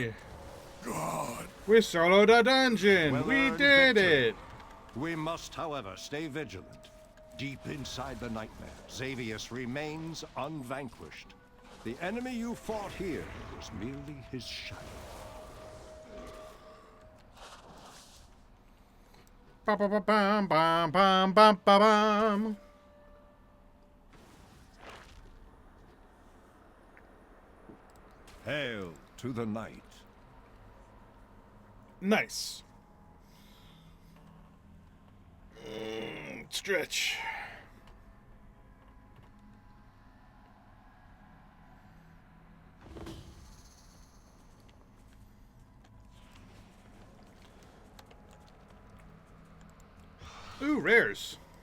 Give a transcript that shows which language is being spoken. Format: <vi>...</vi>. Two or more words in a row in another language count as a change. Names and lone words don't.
<en>defeat a god. We soloed a dungeon. We Well-earned did victory. it. We must, however, stay vigilant. Deep inside the nightmare, Xavius remains unvanquished. The enemy you fought here was merely his shadow. Ba-ba-ba-bam, bam, bam, bam, ba-bam. Hail to the night. Nice. Stretch. Ooh, rares.</en>